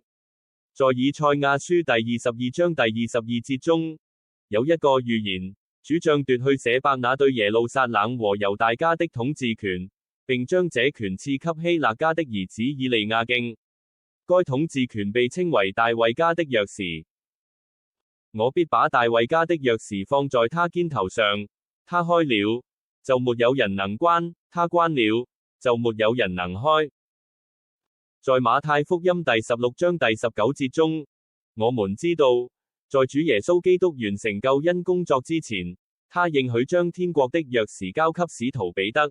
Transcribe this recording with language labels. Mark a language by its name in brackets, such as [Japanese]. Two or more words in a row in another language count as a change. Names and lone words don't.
[Chinese] 在以賽亞書第22章第22節中，有一個預言，主將奪去舍伯那對耶路撒冷和猶大家的統治權，並將這權賜給希勒家的兒子以利亞敬。該統治權被稱為大衛家的鑰匙。我必把大衛家的鑰匙放在他肩頭上，他開了，就沒有人能關；他關了，就沒有人能開。在馬太福音第16章第19節中，我們知道，在主耶穌基督完成救恩工作之前，他應許將天國的鑰匙交給使徒彼得。